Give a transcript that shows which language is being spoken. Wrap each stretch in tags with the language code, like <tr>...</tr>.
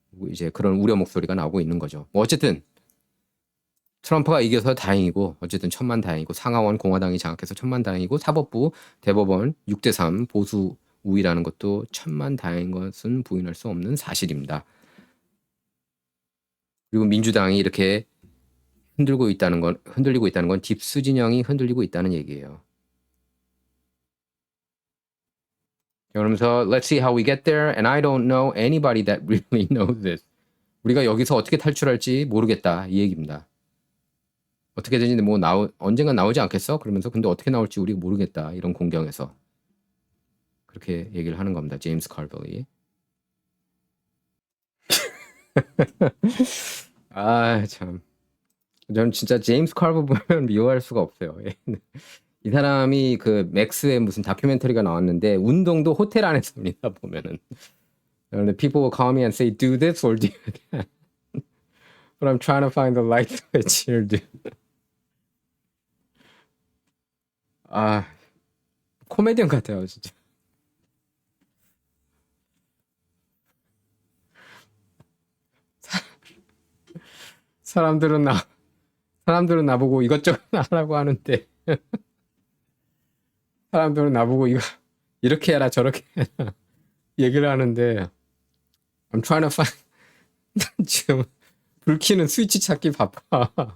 <ko>이제 그런 우려 목소리가 나오고 있는 거죠. 뭐 어쨌든 트럼프가 이겨서 다행이고 어쨌든 천만다행이고 상하원 공화당이 장악해서 천만다행이고 사법부 대법원 6대3 보수 우위라는 것도 천만다행인 것은 부인할 수 없는 사실입니다. 그리고 민주당이 이렇게 흔들리고 있다는 건 딥스 진영이 흔들리고 있다는 얘기예요. 그러면서</ko> <en>let's see how we get there and I don't know anybody that really knows this.</en> <ko>우리가 여기서 어떻게 탈출할지 모르겠다 이 얘기입니다. 어떻게든지 뭐 언젠가 나오지 않겠어? 그러면서 근데 어떻게 나올지 우리가 모르겠다 이런 공경에서 그렇게 얘기를 하는 겁니다. 제임스 칼벌이. 아 참. 저는 진짜 제임스 칼버 보면 미워할 수가 없어요. 이 사람이 그 맥스의 무슨 다큐멘터리가 나왔는데 운동도 호텔 안에서 합니다 보면은. 근데</ko> <en>people will call me and say do this or do that. But I'm trying to find the light switch here, dude.</en> <ko>아 코미디언 같아요 진짜. 사람들은 나보고 이것저것 하라고 하는데 사람들은 나보고 이렇게 해라 저렇게 해라 얘기를 하는데</ko> <en>I'm trying to find</en> <ko>지금 불 켜는 스위치 찾기 바빠.</ko>